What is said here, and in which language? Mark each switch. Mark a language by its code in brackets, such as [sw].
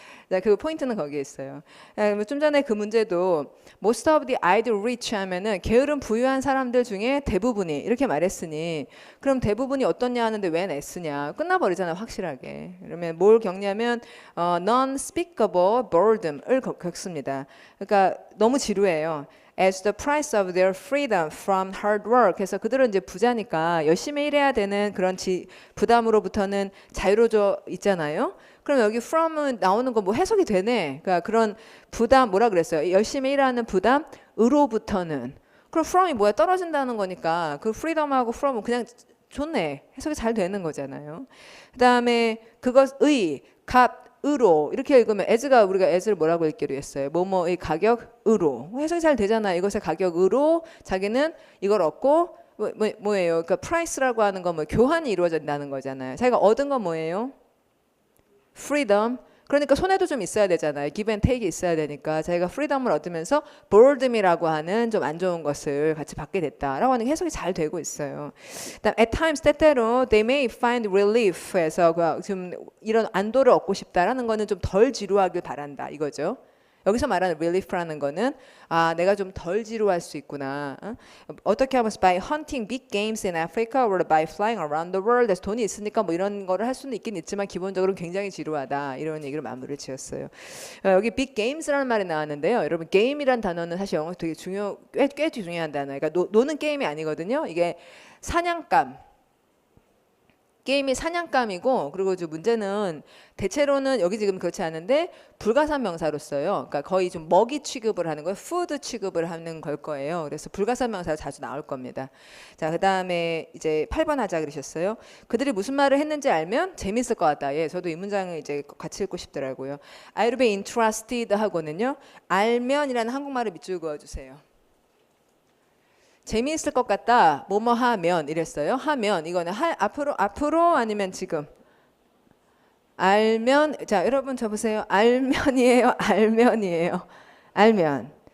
[ko] 자, 그 포인트는 거기에 있어요. 좀 전에 그 문제도 [en] most of the idle rich [ko] 하면은 게으름 부유한 사람들 중에 대부분이 이렇게 말했으니 그럼 대부분이 어떻냐 하는데 웬 S냐 끝나버리잖아요 확실하게. 그러면 뭘 겪냐면 [en] non-speakable boredom [ko] 을 겪습니다. 그러니까 너무 지루해요. [en] As the price of their freedom from hard work. [ko] 그래서 그들은 이제 부자니까 열심히 일해야 되는 그런 부담으로부터는 자유로져 있잖아요. 그럼 여기 from은 나오는 거 뭐 해석이 되네. 그러니까 그런 부담 뭐라 그랬어요? 열심히 일하는 부담으로부터는. 그럼 from이 뭐야? 떨어진다는 거니까 그 freedom하고 from은 그냥 좋네. 해석이 잘 되는 거잖아요. 그다음에 그것의 값으로 이렇게 읽으면 as가 우리가 as를 뭐라고 읽기로 했어요? 뭐뭐의 가격으로. 해석이 잘 되잖아요. 이것의 가격으로 자기는 이걸 얻고 뭐예요? 그러니까 price라고 하는 건 뭐 교환이 이루어진다는 거잖아요. 자기가 얻은 건 뭐예요? freedom. 그러니까 손해도 좀 있어야 되잖아요. [en] give and take [ko] 이 있어야 되니까 자기가 freedom을 얻으면서 boredom이라고 하는 좀 안 좋은 것을 같이 받게 됐다라고 하는 게 해석이 잘 되고 있어요. at times 때때로 [en] they may find relief [ko] 에서 좀 이런 안도를 얻고 싶다라는 거는 좀 덜 지루하길 바란다 이거죠. 여기서 말하는 relief라는 거는 내가 좀 덜 지루할 수 있구나. 어떻게 하면 [en] by hunting big games in Africa or by flying around the world. [ko] 그래서 돈이 있으니까 뭐 이런 거를 할 수는 있긴 있지만 기본적으로 굉장히 지루하다. 이런 얘기를 마무리를 지었어요. 여기 big games라는 말이 나왔는데요. 여러분 게임이란 단어는 사실 영어 되게 꽤 중요한 단어예요. 그러니까 노는 게임이 아니거든요. 이게 사냥감. 게임이 사냥감이고 그리고 문제는 대체로는 여기 지금 그렇지 않은데 불가산 명사로 써요. 그러니까 거의 좀 먹이 취급을 하는 거예요. 푸드 취급을 하는 걸 거예요. 그래서 불가산 명사가 자주 나올 겁니다. 자, 그다음에 이제 8번 하자 그러셨어요. 그들이 무슨 말을 했는지 알면 재밌을 것 같다. 예, 저도 이 문장을 이제 같이 읽고 싶더라고요. [en] I'd be interested [ko] 하고는요. 알면이라는 한국말을 밑줄 그어 주세요. 재미있을 것 같다. 뭐뭐 하면 이랬어요. 하면 이거는 앞으로 아니면 지금. 알면 자 여러분 저 보세요. 알면이에요. 알면이에요. 알면.